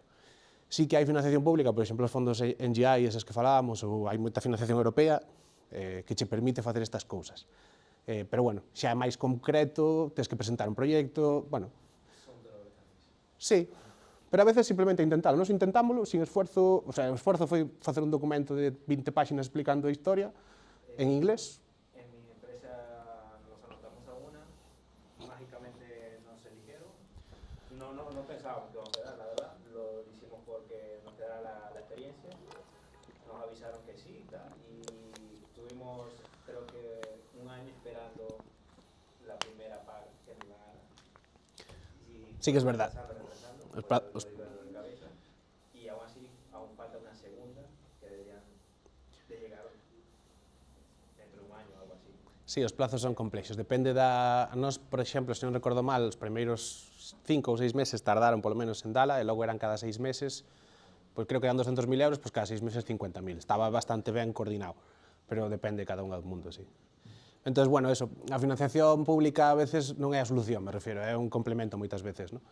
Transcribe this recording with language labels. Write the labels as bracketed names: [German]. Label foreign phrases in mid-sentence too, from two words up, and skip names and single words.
[Galician] Sí que hai financiación pública, por exemplo, os fondos NGI, eses que falábamos, ou hai moita financiación europea que che permite facer estas cousas. Pero, bueno, xa é máis concreto, tens que presentar un proxecto, bueno. Sí, pero a veces simplemente intentalo. Nos intentámoslo [Spanish] sin esfuerzo, o sea, [Galician] o esforzo foi facer un documento de 20 páxinas explicando a historia en inglés. [Spanish] En mi empresa nos anotamos a una, mágicamente nos eligieron. No pensábamos que íbamos a quedar, la verdad. Lo hicimos porque nos quedara la experiencia. Nos avisaron que sí y tal. Y tuvimos, creo que, un año esperando la primera paga que nos la hagan. Sí que es verdad. Y aún así, aún falta una segunda que deberían de llegar dentro de un año o algo así. [Galician] Sí, os plazos son complexos. Depende da... Nos, por exemplo, se non recordo mal, os primeiros 5 ou 6 meses tardaron polo menos en dala, e logo eran cada 6 meses, pois creo que eran 200.000 euros, pois cada 6 meses 50.000. Estaba bastante ben coordinado, pero depende cada un do mundo, sí. Entón, bueno, eso, a financiación pública a veces non é a solución, [Spanish] me refiero, [Galician] é un complemento moitas veces, non?